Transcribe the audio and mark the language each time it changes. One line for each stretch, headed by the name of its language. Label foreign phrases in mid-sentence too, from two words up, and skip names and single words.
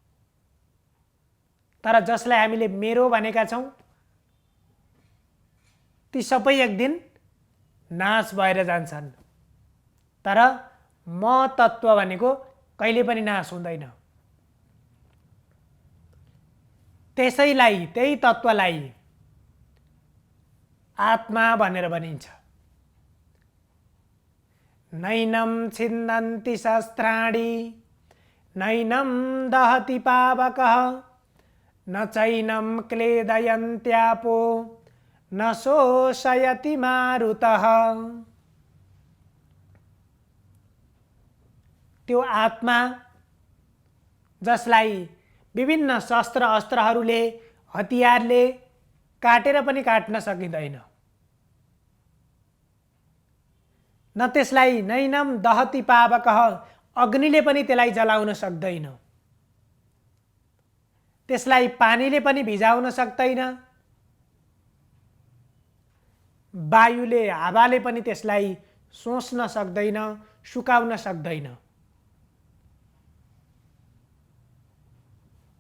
Nepali: तर जसलाई हामीले मेरो भनेका छौँ, ती सबै एक दिन नाश भएर जान्छन्। तर म तत्त्व भनेको कहिले पनि नाश हुँदैन। त्यसैलाई, त्यही तत्त्वलाई आत्मा भनेर भनिन्छ।
Sanskrit: नैनं छिन्दन्ति शस्त्राणि नैनं दहति पावकः न चैनं क्लेदयन्त्यापो न शोषयति मारुतः।
Nepali: त्यो आत्मा जसलाई विभिन्न शस्त्र अस्त्रहरूले, हतियारले काटेर पनि काट्न सकिँदैन, न त्यसलाई
Sanskrit: नैनम दहति पावकः,
Nepali: अग्निले पनि त्यसलाई जलाउन सक्दैन, त्यसलाई पानीले पनि भिजाउन सक्दैन, वायुले, हावाले पनि त्यसलाई सोच्न सक्दैन, सुकाउन सक्दैन।